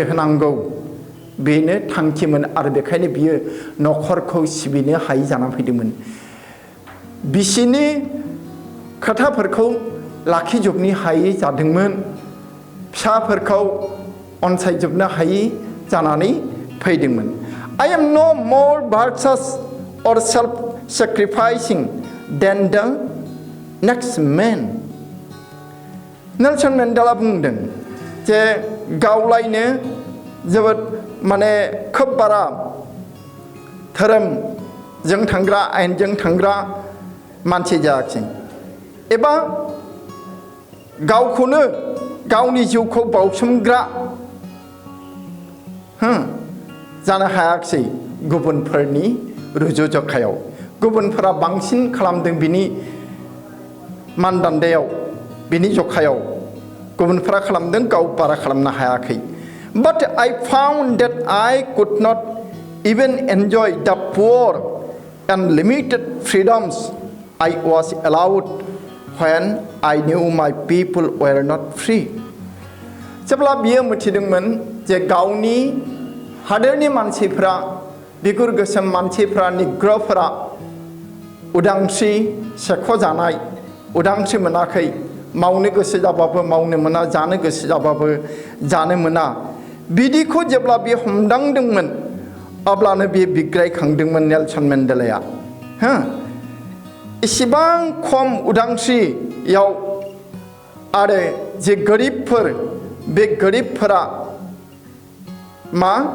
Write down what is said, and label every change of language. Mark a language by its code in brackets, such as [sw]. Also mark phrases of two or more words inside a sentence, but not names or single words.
[brx] होनांगौ बेनो थांखिमोन आरो बेखायनो बियो न'खरखौ सिबिनो हायि जानानै फैदोंमोन बिसिनि खोथाफोरखौ लाखिजोबनो हायि जादोंमोन फिसाफोरखौ अनसायजोबनो हायि जानानै फैदोंमोन [en] I am no more virtuous or self-sacrificing than the next man. [brx] नेलसन मेन्डेला बुंदों जे गावलायनो जोबोद माने खोब बारा धोरोमजों थांग्रा आयेनजों थांग्रा मानसि जायाखिसै एबा गावखौनो गावनि जिउखौ बावसोमग्रा जानो हायाखिसै गुबुनफोरनि रुजुजखायाव गुबुनफोरा बांसिन खालामदों बिनि मानदान्दायाव बिनि जखायाव गुबुनफोरा खालामदों गाव बारा खालामनो हायाखै [en] but I found that I could not even enjoy the poor and limited freedoms I was allowed when I knew my people were not free. [brx] जेब्ला बियो मिथिदोंमोन जे गावनि हादोरनि मानसिफ्रा बिगुर गोसोम मानसिफ्रा निग्र'फोरा उदांस्रि सेख'जानाय उदांस्रि मोनाखै मावनो गोसो जाबाबो मावनो मोना जानो गोसो जाबाबो जानो मोना बिदिखौ जेब्ला बे हमदांदोंमोन अब्लानो बे बिग्रायखांदोंमोन नेलसन मेन्डेलाया इसेबां खम उदांस्रियाव आरो जे गोरिबफोर बे गोरिबफोरा मा